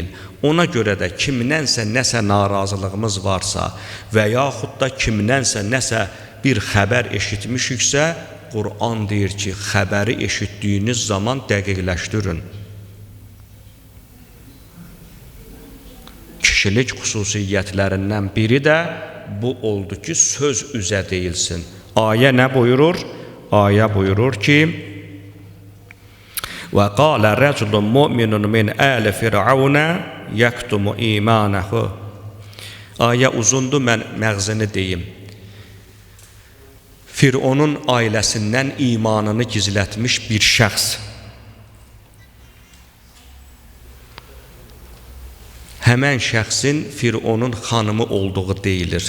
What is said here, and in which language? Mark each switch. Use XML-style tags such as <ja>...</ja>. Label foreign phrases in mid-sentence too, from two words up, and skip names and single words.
<az>Ona görə də kimdənsə nəsə narazılığımız varsa və yaxud da kimdənsə nəsə bir xəbər eşitmişiksə, Qur'an deyir ki, xəbəri eşitdiyiniz zaman dəqiqləşdirin. Kişilik xüsusiyyətlərindən biri də bu oldu ki, söz üzə deyilsin. Ayə nə buyurur? Ayə buyurur ki,</az> <ar>وَقَالَ رَجُلٌ مُؤْمِنٌ مِنْ آلِ فِرْعَوْنَ يَكْتُمُ إِيمَانَهُ.</ar> <az>Ayə uzundur, mən məğzini deyim. Fironun ailəsindən imanını gizlətmiş bir şəxs. həmən şəxsin Fironun xanımı olduğu deyilir.</az>